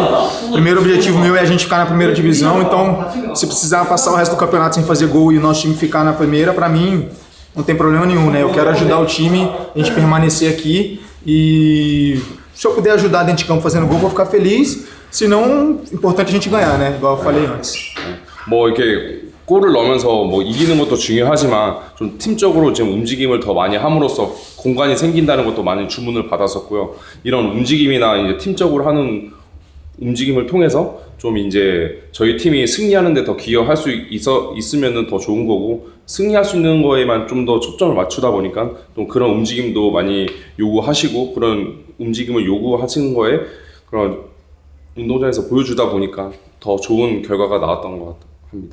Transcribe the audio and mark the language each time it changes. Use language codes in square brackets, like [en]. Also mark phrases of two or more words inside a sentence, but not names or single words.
[pt] O primeiro objetivo meu é a gente ficar na primeira divisão, então se precisar passar o resto do campeonato sem fazer gol e o nosso time ficar na primeira, pra mim não tem problema nenhum, né? Eu quero ajudar o time, a gente permanecer aqui e se eu puder ajudar dentro de campo fazendo gol, vou ficar feliz. Se não, importante a gente ganhar, né? Igual eu falei antes. [ko] 뭐 이렇게 골을 넣으면서 뭐 이기는 것도 중요하지만 좀 팀적으로 지금 움직임을 더 많이 함으로써 공간이 생긴다는 것도 많이 주문을 받았었고요. 이런 움직임이나 이제 팀적으로 하는 움직임을 통해서 좀 이제 저희 팀이 승리하는 데 더 기여할 수 있으면은 더 좋은 거고 승리할 수 있는 거에만 좀 더 초점을 맞추다 보니까 좀 그런 움직임도 많이 요구하시고 그런 움직임을 요구하시는 거에 그런 운동장에서 보여주다 보니까 더 좋은 결과가 나왔던 것 합니다.